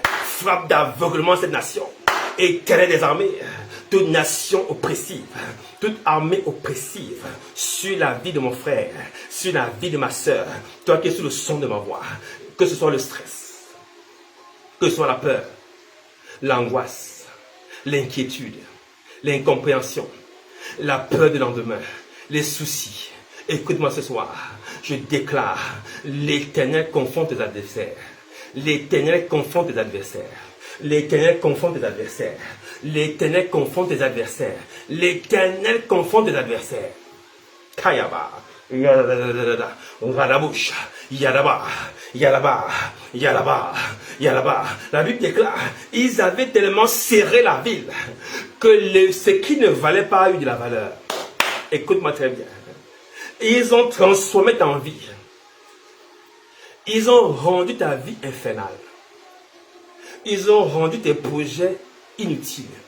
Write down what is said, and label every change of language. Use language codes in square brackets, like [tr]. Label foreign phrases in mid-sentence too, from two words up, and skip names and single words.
[fr] Frappe d'aveuglement cette nation. Éternel des armées, toute nation oppressive, toute armée oppressive sur la vie de mon frère, sur la vie de ma soeur, toi qui es sous le son de ma voix, que ce soit le stress, que ce soit la peur, l'angoisse, l'inquiétude, l'incompréhension, la peur du lendemain, les soucis. Écoute-moi ce soir, je déclare, l'Éternel confronte tes adversaires. L'Éternel confronte tes adversaires. L'Éternel confronte tes adversaires. L'Éternel confronte tes adversaires. L'Éternel confronte tes adversaires. Kayaba. Radaboucha. Yadaba. Yadaba. Yadaba. Yadaba. La Bible déclare, ils avaient tellement serré la ville que ce qui ne valait pas a eu de la valeur. Écoute-moi très bien. Ils ont transformé ta vie. Ils ont rendu ta vie infernale. Ils ont rendu tes projets inutiles.